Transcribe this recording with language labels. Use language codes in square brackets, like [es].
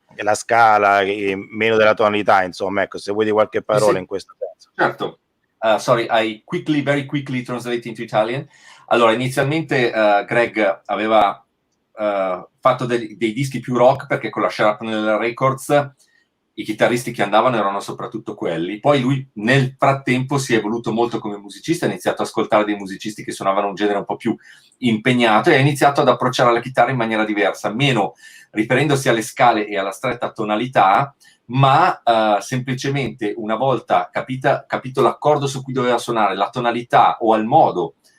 [it] la scala, meno della tonalità, insomma, ecco, se vuoi di qualche parola Sì. in questo senso. Certo. [en] Sorry, I very quickly translate into Italian. [it] Allora, inizialmente Greg aveva fatto dei dischi più rock perché con la Sharpnel Records i chitarristi che andavano erano soprattutto quelli. Poi lui nel frattempo si è evoluto molto come musicista, ha iniziato ad ascoltare dei musicisti che suonavano un genere un po' più impegnato e ha iniziato ad approcciare la chitarra in maniera diversa, meno riferendosi alle scale e alla stretta tonalità, ma semplicemente una volta capito l'accordo su cui doveva suonare, la tonalità o al modo